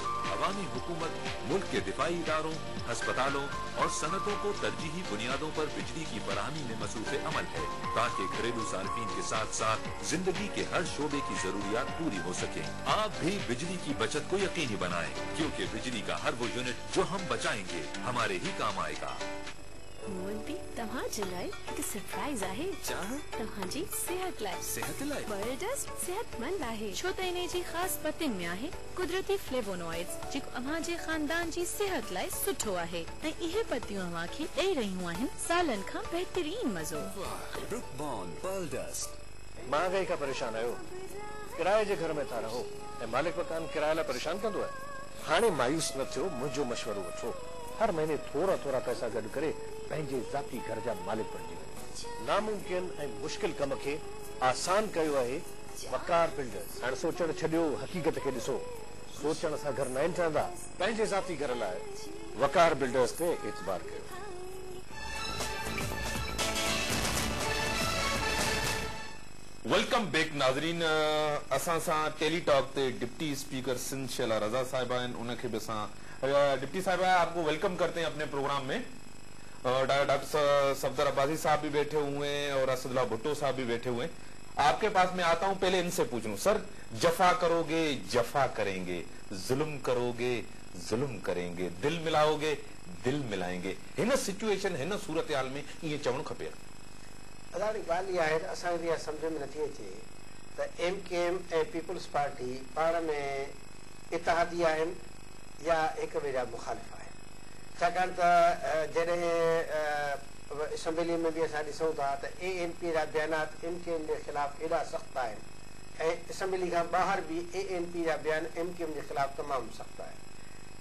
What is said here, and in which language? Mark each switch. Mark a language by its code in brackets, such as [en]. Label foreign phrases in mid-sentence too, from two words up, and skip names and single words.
[ur] عوامی حکومت ملک کے دفاعی اداروں، اسپتالوں اور صنعتوں کو ترجیحی بنیادوں پر بجلی کی فراہمی میں مصروف عمل ہے، تاکہ گھریلو صارفین کے ساتھ ساتھ زندگی کے ہر شعبے کی ضروریات پوری ہو سکے. آپ بھی بجلی کی بچت کو یقینی بنائیں، کیونکہ بجلی کا ہر وہ یونٹ جو ہم بچائیں گے ہمارے ہی کام آئے گا. [sd] मोदी तव्हांजे लाइ हिकु सरप्राइज़ आहे। तव्हांजी सिहत लाइ बर्डस्ट सेहतमंद आहे, छो त इन जी ख़ासि पतिन में आहे कुदरती फ्लेवोनॉइड्स जेको अव्हांजे ख़ानदान जी सिहत लाइ सुठो आहे ऐं इहे पतियूं अव्हांखे ॾेई रहियूं आहिनि सालनि खां बहितरीन मज़ो। ब्रुक बॉन्ड बर्डस्ट। महांगाई खां परेशान आहियो, किराए जे घर में था रहो ऐं मालिक मकान किराए लाइ परेशान कंदो आहे। हाणे मायूस न थियो, मुंहिंजो मशवरो वठो। हर महीने थोड़ा थोड़ा पैसा गॾु करे पंहिंजे ज़ाती घर जा मालिक बणिजी वञो। नामुमकिन ऐं मुश्किल कम खे आसान कयो आहे वकार बिल्डर्स। हाणे सोचण छॾियो, हक़ीक़त खे ॾिसो। सोचण सां घर न ठहंदा, पंहिंजे ज़ाती घर लाइ वकार बिल्डर्स ते एतबार कयो। [en] welcome back नाज़रीन। [sd] असां सां टेली टॉक ते [en] deputy speaker [sd] सिंध शेला रजा साहिबा आहिनि, उनखे बि असां डिप्टी साहिबा [ur] آپ کو ویلکم کرتے ہیں اپنے پروگرام میں. ڈاکٹر صفدر عباسی صاحب بھی بیٹھے ہوئے ہیں اور اسد اللہ بھٹو صاحب بھی بیٹھے ہوئے ہیں. آپ کے پاس میں آتا ہوں، پہلے ان سے پوچھ لوں، سر جفا کرو گے جفا کریں گے، ظلم کرو گے ظلم کریں گے، دل ملاؤ گے دل ملائیں گے, [sd] हिन सिचुएशन हिन सूरत हाल में ये चवण खपे। अदाणी ॻाल्हि इहा आहे, असांखे इहा सम्झ में नथी अचे त MKM ऐं पीपुल्स पार्टी पाण में इतिहादी आहिनि या हिक ॿिए जा मुखालिफ़ आहिनि। छाकाणि त जॾहिं असेंबली में बि असां ॾिसूं था त ANP जा बयानात MKM जे ख़िलाफ़ एॾा सख़्तु आहिनि ऐं असेंबली खां ॿाहिरि बि ANP जा बयान MKM जे ख़िलाफ़ तमामु सख़्तु आहिनि।